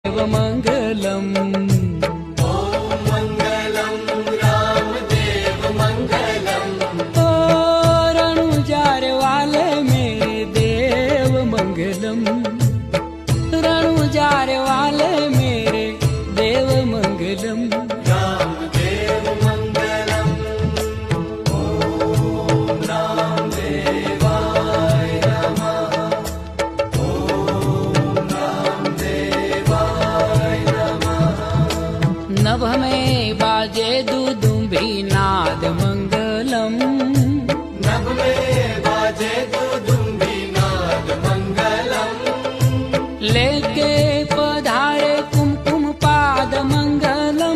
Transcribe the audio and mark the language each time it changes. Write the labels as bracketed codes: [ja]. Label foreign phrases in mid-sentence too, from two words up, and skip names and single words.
[hi] मंगलम ओम मंगलम रामदेव मंगलम। ओ रणुजार वाले मेरे देव मंगलम, रणुजार वाले मेरे देव मंगलम। रामदेव मंगलम। [sa] ओम रामदेवाय नमः। ओम रामदेवाय नमः। [hi] नभ में बाजे दुदुम्बी नाद मंगलम, नभ में बाजे दुदुम्बी नाद मंगलम। लेके पधारे कुमकुम पाद मंगलम,